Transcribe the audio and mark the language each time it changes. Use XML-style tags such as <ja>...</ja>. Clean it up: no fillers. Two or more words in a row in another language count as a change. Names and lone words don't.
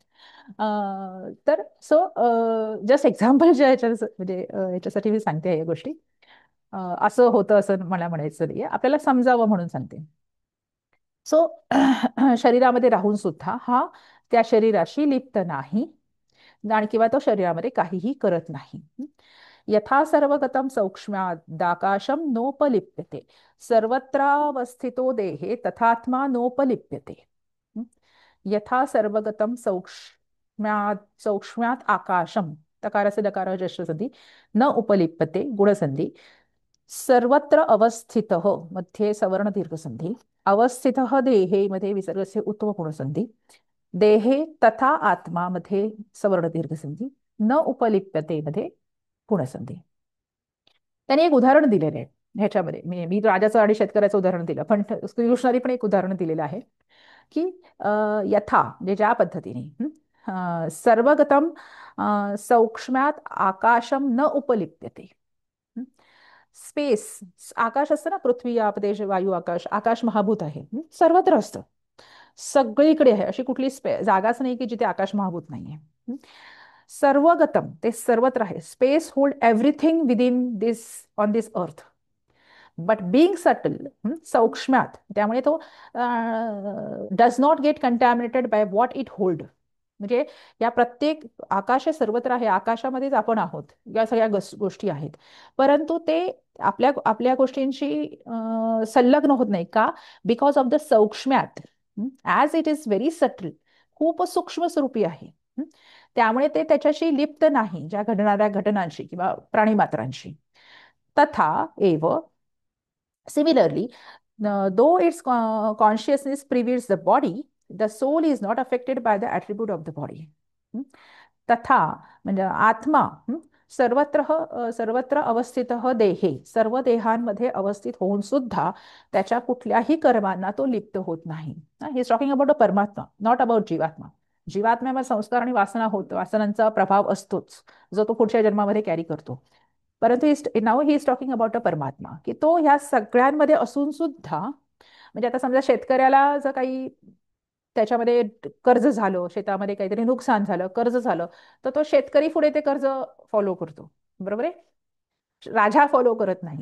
<mr>तर</mr> <en>so just example</en> <mr>जे म्हणजे याच्यासाठी मी सांगते या गोष्टी. असं होतं असं मला म्हणायचं नाहीये, आपल्याला समजावं म्हणून सांगते. सो शरीरामध्ये राहून सुद्धा हा त्या शरीराशी लिप्त नाही आणि किंवा तो शरीरामध्ये काहीही करत नाही.</mr> <sa>यथा सर्वगतम सौक्ष्म्यादाकाशम नोपलिप्यते सर्वत्रावस्थितो देहे तथात्मा नोपलिप्यते. यथा सर्वगतम सौक्ष्म्यात आकाशम तकारस्य दकार जश्रसंधी न उपलिप्यते गुणसंधी सर्वत्र अवस्थितः मध्ये सवर्ण दीर्घसंधी अवस्थितः देहे मध्ये विसर्गस्य उत्तम गुणसंधी देहे तथा आत्मा मध्ये सवर्ण दीर्घसंधी न उपलिप्यते मध्ये गुणसंधी.</sa> <mr>त्याने एक उदाहरण दिलेलं आहे ह्याच्यामध्ये. मी राजाचं आणि शेतकऱ्याचं उदाहरण दिलं पण श्रीकृष्णाने पण एक उदाहरण दिलेलं आहे की यथा म्हणजे ज्या पद्धतीने</mr> <sa>सर्वगतम सौक्ष्म्यात आकाशम न उपलिप्यते.</sa> <mr>स्पेस आकाश असतं ना, पृथ्वी आप देश वायू आकाश, आकाश महाभूत आहे, सर्वत्र असतं, सगळीकडे आहे. अशी कुठली जागाच नाही की जिथे आकाश महाभूत नाहीये. सर्वगतम ते सर्वत्र आहे.</mr> <en>space hold everything within this on this earth but being subtle सौक्ष्म्यात</en> <mr>त्यामुळे तो</mr> <en>does not get contaminated by what it hold.</en> <mr>म्हणजे या प्रत्येक आकाश सर्वत्र आहे, आकाशामध्येच आपण आहोत, या सगळ्या गोष्टी आहेत, परंतु ते आपल्या आपल्या गोष्टींशी संलग्न होत नाही का,</mr> <en>because of the सौक्ष्म्यात as it is very subtle,</en> <mr>खूप सूक्ष्म स्वरूपी आहे. त्यामुळे ते त्याच्याशी लिप्त नाही ज्या घडणाऱ्या घटनांशी किंवा प्राणीमात्रांशी.</mr> <sa>तथा एव</sa> <en>similarly though its consciousness pervades the body the soul is not affected by the attribute of the body.</en> <mr>तथा म्हणजे आत्मा सर्वत्र अवस्थितः देहे, सर्व देहांमध्ये अवस्थित होऊन सुद्धा त्याच्या कुठल्याही कर्मांना तो लिप्त होत नाही.</mr> <en>he is talking about a परमात्मा, not about जीवात्मा.</en> <mr>जीवात्म्यामध्ये संस्कार आणि वासना होत वासनांचा प्रभाव असतोच, जो तो पुढच्या जन्मामध्ये कॅरी करतो. परंतु नाव</mr> <en>he is talking about a</en> <mr>परमात्मा, की तो ह्या सगळ्यांमध्ये असून सुद्धा, म्हणजे आता समजा शेतकऱ्याला जर काही त्याच्यामध्ये कर्ज झालं, शेतामध्ये काहीतरी नुकसान झालं, कर्ज झालं, तर तो शेतकरी पुढे ते कर्ज फॉलो करतो. बरोबर आहे. राजा फॉलो करत नाही.</mr>